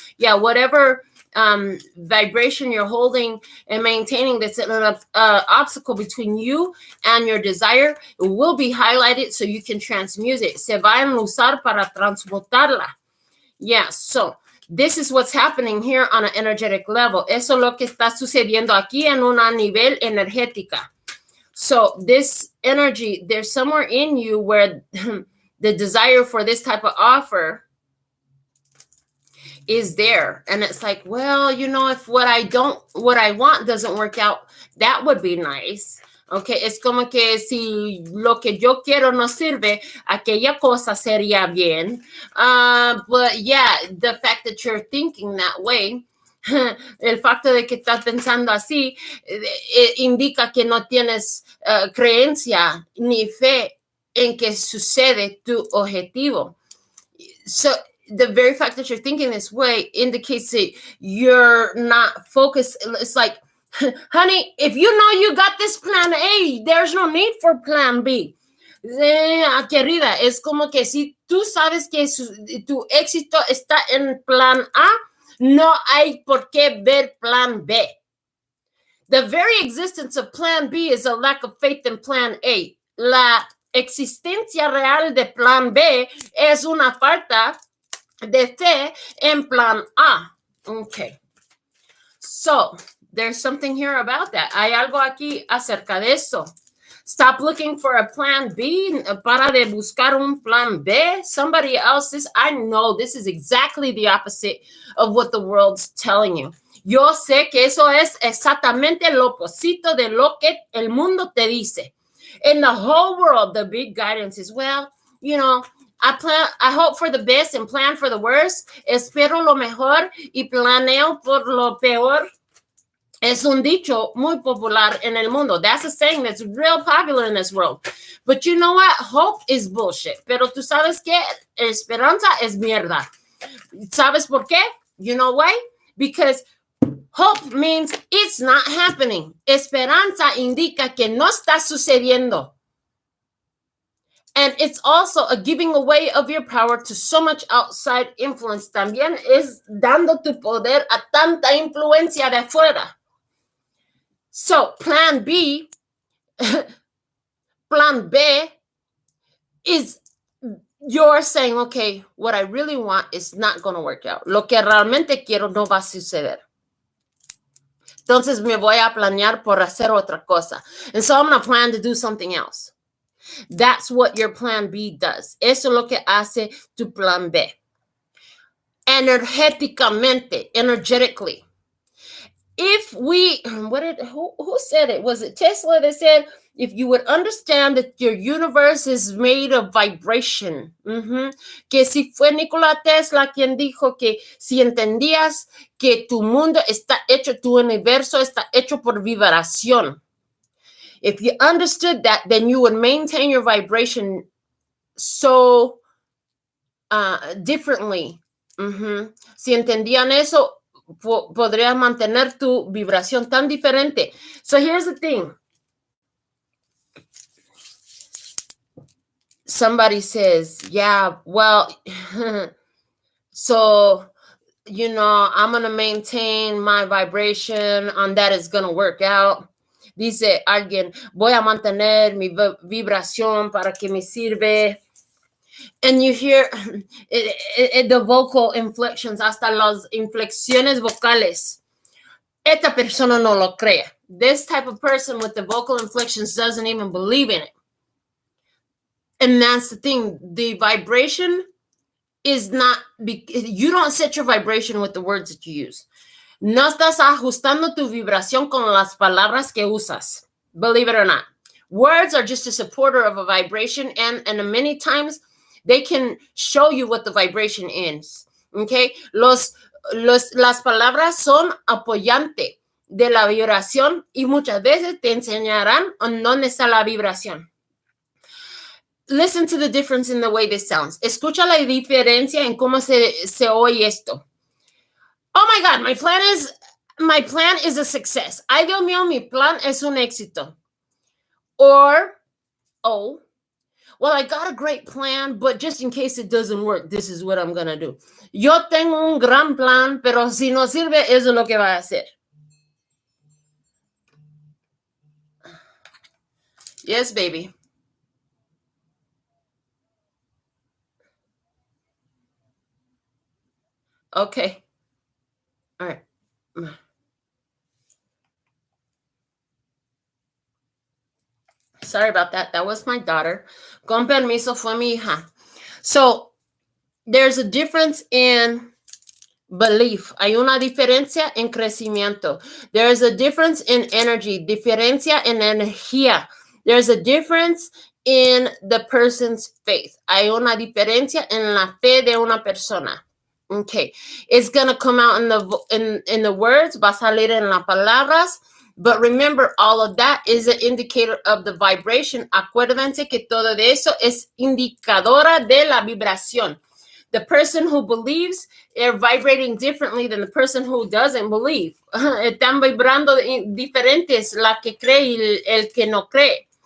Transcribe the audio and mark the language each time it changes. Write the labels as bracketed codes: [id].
[en] Yeah, whatever vibration you're holding and maintaining that's an obstacle between you and your desire, it will be highlighted so you can transmute it. [es] Se va a usar para transmutarla. [en] Yeah, so this is what's happening here on an energetic level. [es] Eso es lo que está sucediendo aquí en una nivel energética. [en] So this energy, there's somewhere in you where the desire for this type of offer is there. And it's like, well, you know, if what I want doesn't work out, that would be nice. [es] Okay, es como que si lo que yo quiero no sirve, aquella cosa sería bien. [en] But yeah, the fact that you're thinking that way, [es] el facto de que estás pensando así, indica que no tienes creencia ni fe en que sucede tu objetivo. [en] So the very fact that you're thinking this way indicates that you're not focused. It's like, honey, if you know you got this plan A, there's no need for plan B. [es] Querida, es como que si tú sabes que tu éxito está en plan A, no hay por qué ver plan B. [en] The very existence of plan B is a lack of faith in plan A. [es] La existencia real de plan B es una falta de fe en plan A. [en] Okay. So, there's something here about that. [es] Hay algo aquí acerca de eso. [en] Stop looking for a plan B. [es] Para de buscar un plan B. [en] Somebody else's. I know this is exactly the opposite of what the world's telling you. [es] Yo sé que eso es exactamente lo opuesto de lo que el mundo te dice. [en] In the whole world, the big guidance is, well, you know, I hope for the best and plan for the worst. [es] Espero lo mejor y planeo por lo peor. Es un dicho muy popular en el mundo. [en] That's a saying that's real popular in this world. But you know what? Hope is bullshit. [es] Pero tú sabes que esperanza es mierda. ¿Sabes por qué? [en] You know why? Because hope means it's not happening. [es] Esperanza indica que no está sucediendo. [en] And it's also a giving away of your power to so much outside influence. [es] También es dando tu poder a tanta influencia de afuera. [en] So plan B is you're saying, okay, what I really want is not going to work out. [es] Lo que realmente quiero no va a suceder. Entonces me voy a planear por hacer otra cosa. [en] And so I'm going to plan to do something else. That's what your plan B does. [es] Eso es lo que hace tu plan B. [en] Energetically. If we, who said it? Was it Tesla that said, if you would understand that your universe is made of vibration? [es] Que si fue Nikola Tesla quien dijo que si entendías que tu mundo está hecho, tu universo está hecho por vibración. [en] If you understood that, then you would maintain your vibration so differently. [es] Si entendían eso, podrías mantener tu vibración tan diferente. [en] So here's the thing. Somebody says, yeah, well, so I'm going to maintain my vibration and that is going to work out. [es] Dice alguien, voy a mantener mi vibración para que me sirve. [en] And you hear the vocal inflections, [es] hasta las inflexiones vocales. Esta persona no lo cree. [en] This type of person with the vocal inflections doesn't even believe in it. And that's the thing. The vibration is not, you don't set your vibration with the words that you use. [es] No estás ajustando tu vibración con las palabras que usas. [en] Believe it or not. Words are just a supporter of a vibration, and many times they can show you what the vibration is. Okay? [es] Las palabras son apoyante de la vibración y muchas veces te enseñarán en dónde está la vibración. [en] Listen to the difference in the way this sounds. [es] Escucha la diferencia en cómo se oye esto. [en] Oh my God, my plan is a success. [es] Ay, Dios mío, mi plan es un éxito. [en] Or, oh, well, I got a great plan, but just in case it doesn't work, this is what I'm going to do. [es] Yo tengo un gran plan, pero si no sirve, eso es lo que va a hacer. [en] Yes, baby. Okay. All right. Sorry about that. That was my daughter. [es] Con permiso, fue mi hija. [en] So, there's a difference in belief. [es] Hay una diferencia en crecimiento. [en] There's a difference in energy. [es] Diferencia en energía. [en] There's a difference in the person's faith. [es] Hay una diferencia en la fe de una persona. [en] Okay. It's going to come out in the words. [es] Va a salir en las palabras. [en] But remember, all of that is an indicator of the vibration. [es] Acuérdense que todo de eso es indicadora de la vibración. [en] The person who believes, they're vibrating differently than the person who doesn't believe. [es] Están vibrando diferentes, la que cree y el que no cree.